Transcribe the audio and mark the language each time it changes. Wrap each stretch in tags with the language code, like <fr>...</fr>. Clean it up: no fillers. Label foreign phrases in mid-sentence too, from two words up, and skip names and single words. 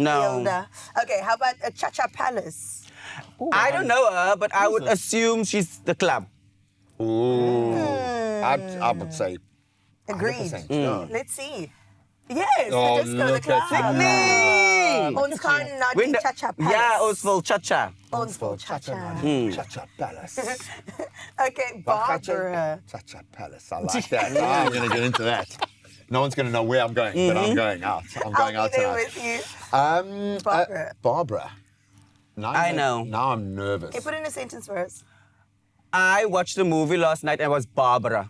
<en>no. Hilda. Okay, how about a Cha-Cha Palace? I don't know her, but I would assume she's the club. Ooh. I would say. Agreed. 100%, yeah. Let's see. Yes, Oh, the disco, the look club. at that.</en> <af>Ons kan na die Cha-Cha Palace.</af> <en>Yeah,</en> <af>ons wil cha-cha. Ons wil Cha-Cha. Cha-Cha Palace.</af> <en>Okay, Barbara. Cha-Cha Palace. I like that. Oh, I'm going to get into that. No one's going to know where I'm going, but I'm going out. I'm going I'll out be there tonight. with you. Barbara. Barbara. Now I know. Now I'm nervous. Okay, put in a sentence for us. I watched the movie last night and it was Barbara.</en>